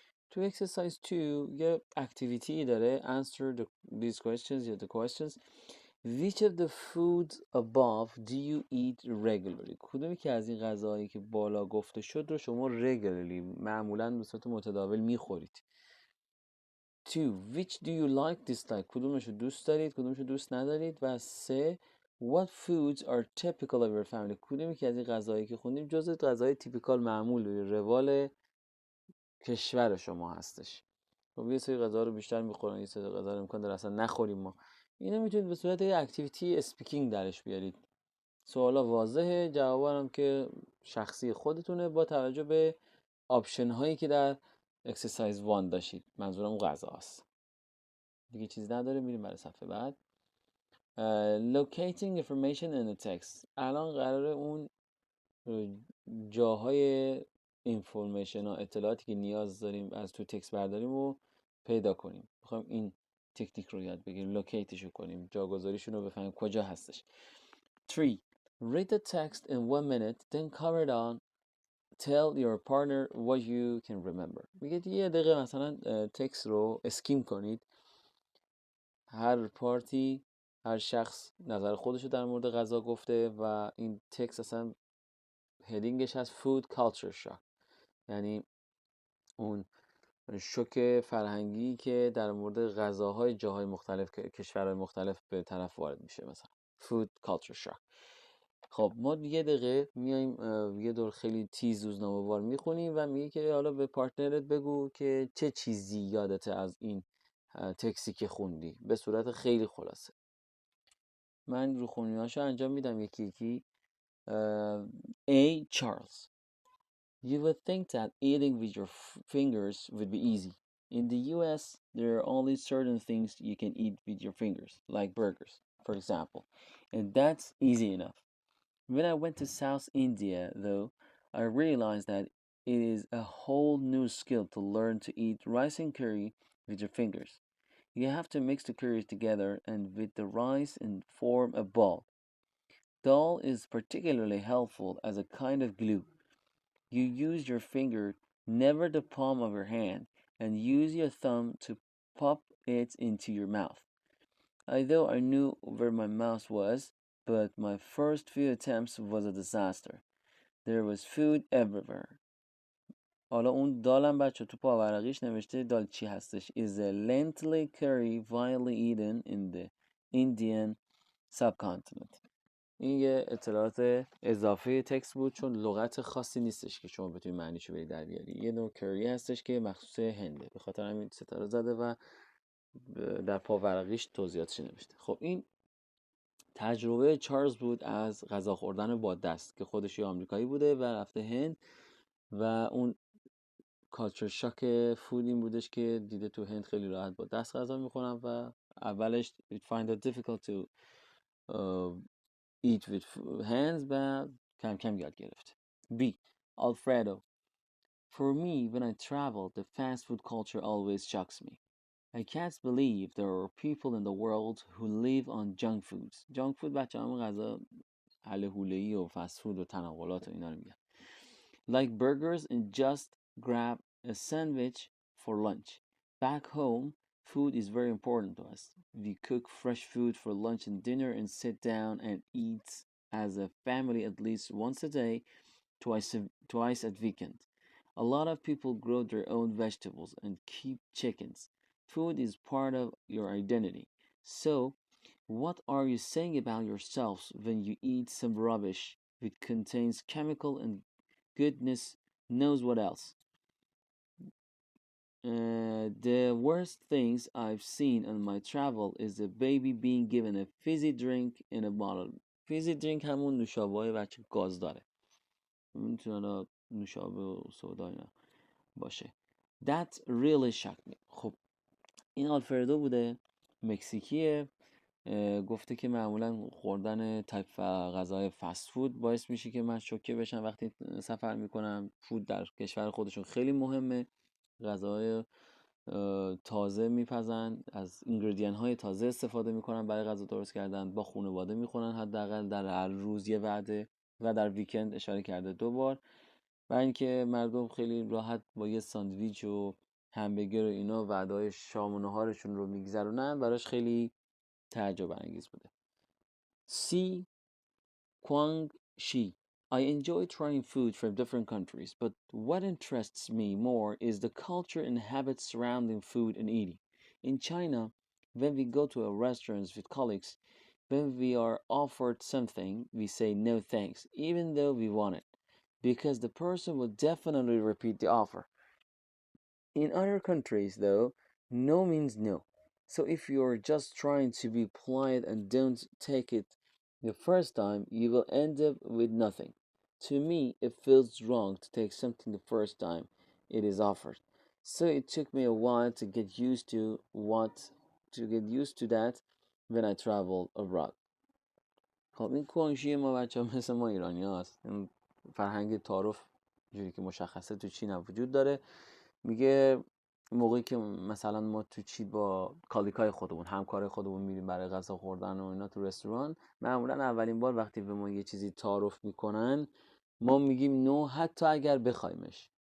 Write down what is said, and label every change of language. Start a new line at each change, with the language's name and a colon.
Persian: تو اکسرسایز 2 یه اکتیویتی داره.
English: answer these questions یا the questions. Which of the foods above do you eat regularly?
Persian: کدومی که از این غذاهایی که بالا گفته شد رو شما regularly معمولاً به صورت متداول میخورید؟ 2.
English: Which do you like dislike?
Persian: کدومش رو دوست دارید کدومش رو دوست ندارید؟ و 3.
English: What foods are typical of your family؟
Persian: کدومی که از این غذاهایی که خوندیم جزء غذای تیپیکال معمول و روال کشور شما هستش. خب یه سری غذا رو بیشتر میخورن، یه سری غذا رو امکان داره اصلا نخوریم ما. اینو میتونید به صورت یه اکتیویتی اسپیکینگ درش بیارید. سوالا واضحه، جوابا هم که شخصی خودتونه با توجه به آپشن هایی که در اکسرسایز 1 داشتید. منظورم اون غذا است. دیگه چیز نداره، میریم برای صفحه بعد.
English: Locating information in the text.
Persian: الان قراره اون جاهای اینفورمیشن ها، اطلاعاتی که نیاز داریم از تو تکست برداریم و پیدا کنیم. میخوایم این تکنیک رو یاد بگیریم، لوکیتش رو کنیم، جاگذاریشون رو بفهمیم کجا هستش. 3.
English: Read the text in 1 minute, then cover it on. Tell your partner what you can remember.
Persian: میگه یه دقیقه مثلا تکست رو اسکیم کنید. هر پارتی، هر شخص نظر خودش رو در مورد غذا گفته و این تکست اصلا هدینگش هست
English: food culture shock،
Persian: یعنی اون شوک فرهنگی که در مورد غذاهای جاهای مختلف، کشورهای مختلف به طرف وارد میشه، مثلا food culture shock. خب ما یه دقیقه میایم یه دور خیلی تیز روزنامه‌وار میخونیم و میگه که حالا به پارتنرت بگو که چه چیزی یادته از این تکسی که خوندی، به صورت خیلی خلاصه. من رو خونیاشو انجام میدم یکی یکی.
English: A. Charles. You would think that eating with your fingers would be easy. In the US, there are only certain things you can eat with your fingers, like burgers, for example, and that's easy enough. When I went to South India, though, I realized that it is a whole new skill to learn to eat rice and curry with your fingers. You have to mix the curries together and with the rice and form a ball. Dal is particularly helpful as a kind of glue. You use your finger, never the palm of your hand, and use your thumb to pop it into your mouth. Although I knew where my mouth was, but my first few attempts was a disaster. There was food everywhere.
Persian: حالا اون دالم بچه تو پاورقیش نوشته دال چی هستش.
English: Is a lengthy curry widely eaten in the Indian subcontinent.
Persian: این یه اطلاعات اضافه تکست بود، چون لغت خاصی نیستش که شما بتونید معنیشو بری در بیاری. یه نوع کری هستش که مخصوص هنده، به خاطر همین ستاره زده و در پاورقیش توضیحاتش نوشته. خب این تجربه چارلز بود از غذا خوردن با دست، که خودش یه آمریکایی بوده و رفته هند و اون کالچر شاک فود این بودش که دیده تو هند خیلی راحت با دست غذا میخورن و اولش
English: find it difficult to eat with hands
Persian: و کم کم یاد گرفت.
English: B. Alfredo. For me, when I travel, the fast food culture always shocks me. I can't believe there are people in the world who live on junk foods.
Persian: Junk food بچه همون غذا هله هوله‌ای و فست فود و تنقلات و اینا رو میگن.
English: Like burgers and just grab a sandwich for lunch. Back home, food is very important to us. We cook fresh food for lunch and dinner and sit down and eat as a family at least once a day, twice at weekend. A lot of people grow their own vegetables and keep chickens. Food is part of your identity. So, what are you saying about yourselves when you eat some rubbish which contains chemical and goodness knows what else? The worst things I've seen on my travel is a baby being given a fizzy drink in a bottle.
Persian: Fizzy drink همون نوشابه بچه گاز داره، میتونه نوشابه و سودا اینا باشه.
English: That really shocked me.
Persian: خب این آلفردو بوده، مکزیکیه. گفته که معمولا خوردن تایپ غذای فست فود باعث میشه که من شوکه بشم وقتی سفر میکنم. فود در کشور خودشون خیلی مهمه، غذای تازه میپزن، از اینگریدین های تازه استفاده میکنن برای غذا درست کردن، با خانواده میخورن حداقل در هر روز یه وعده و در ویکند اشاره کرده 2 بار. و اینکه مردم خیلی راحت با یه ساندویچ و همبرگر و اینا وعده‌های شام و نهارشون رو میگذرونن، براش خیلی تعجب انگیز بوده.
English: C. Kwang Shi. I enjoy trying food from different countries, but what interests me more is the culture and habits surrounding food and eating. In China, when we go to a restaurant with colleagues, When we are offered something, we say no thanks, even though we want it, because the person will definitely repeat the offer. In other countries, though, no means no. So if you're just trying to be polite and don't take it the first time, you will end up with nothing. To me, it feels wrong to take something the first time it is offered. So it took me a while to get used to that when I traveled abroad.
Persian: خب این کنشی ما بچه ها مثل ما ایرانی هاست. این فرهنگ تعارف جوری که مشخصه تو چین هم وجود داره. میگه موقعی که مثلا ما تو چین با کالیکای خودمون، همکار خودمون میریم برای غذا خوردن و اینا تو رستوران، معمولا اولین بار وقتی به ما یه چیزی تعارف میکنن ما میگیم نو، حتی اگر بخوایمش.